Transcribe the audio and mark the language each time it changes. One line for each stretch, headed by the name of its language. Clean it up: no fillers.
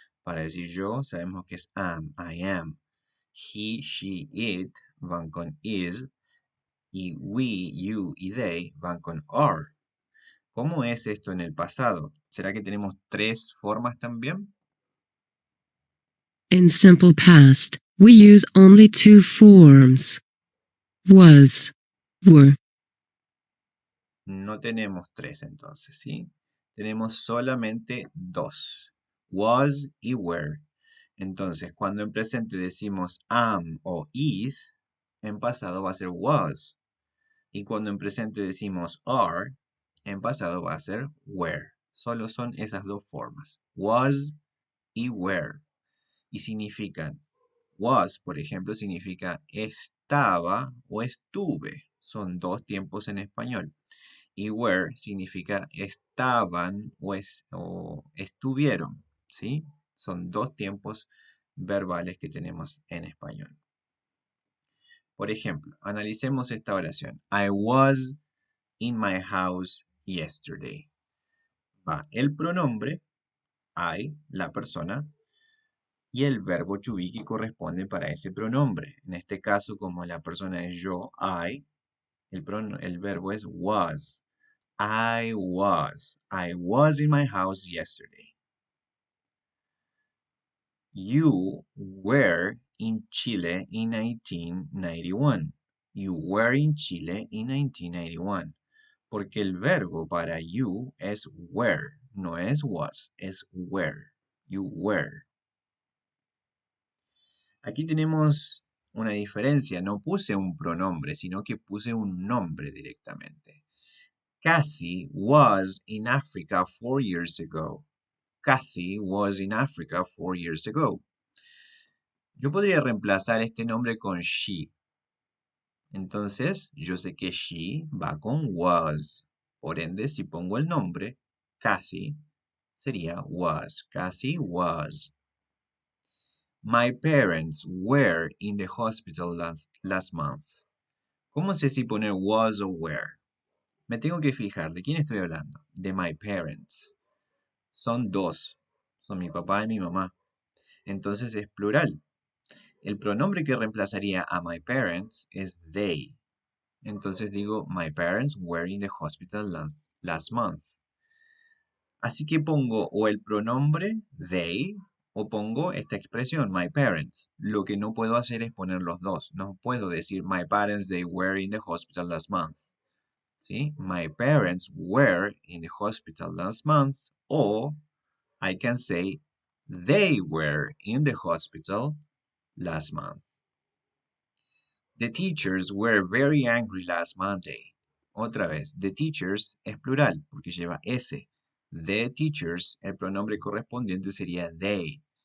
Spanish: Para decir yo, sabemos que es am, I am. He, she, it van con is. Y we, you y they van con are. ¿Cómo es esto en el pasado? ¿Será que tenemos tres formas también?
English: In simple past, we use only 2 forms. Was, were.
Spanish: No tenemos tres entonces, ¿sí? Tenemos solamente dos. Was y were. Entonces, cuando en presente decimos am o is, en pasado va a ser was. Y cuando en presente decimos are, En pasado va a ser were. Solo son esas dos formas. Was y were. Y significan, was, por ejemplo, significa estaba o estuve. Son dos tiempos en español. Y were significa estaban o estuvieron. ¿Sí? Son dos tiempos verbales que tenemos en español. Por ejemplo, analicemos esta oración.
English: I was in my house yesterday.
Spanish: Va el pronombre, I, la persona, y el verbo to be que corresponde para ese pronombre. En este caso, como la persona es yo, I, el verbo es was.
English: I was. I was in my house yesterday. You were in Chile in 1991. You were in Chile in 1991.
Spanish: Porque el verbo para you es were, no es was, es were.
English: You were.
Spanish: Aquí tenemos una diferencia. No puse un pronombre, sino que puse un nombre directamente.
English: Kathy was in Africa 4 years ago. Kathy was in Africa 4 years ago.
Spanish: Yo podría reemplazar este nombre con she. Entonces, yo sé que she va con was. Por ende, si pongo el nombre, Kathy, sería was.
English: Kathy was. My parents were in the hospital last month.
Spanish: ¿Cómo sé si poner was o were? Me tengo que fijar, ¿de quién estoy hablando? De my parents. Son dos. Son mi papá y mi mamá. Entonces es plural. El pronombre que reemplazaría a my parents es they. Entonces digo,
English: my parents were in the hospital last month.
Spanish: Así que pongo o el pronombre they o pongo esta expresión, my parents. Lo que no puedo hacer es poner los dos. No puedo decir,
English: my parents, they were in the hospital last month. ¿Sí? My parents were in the hospital last month. O I can say, they were in the hospital last month. The teachers were very angry last Monday.
Spanish: Otra vez, the teachers es plural porque lleva S. The teachers, el pronombre correspondiente sería they.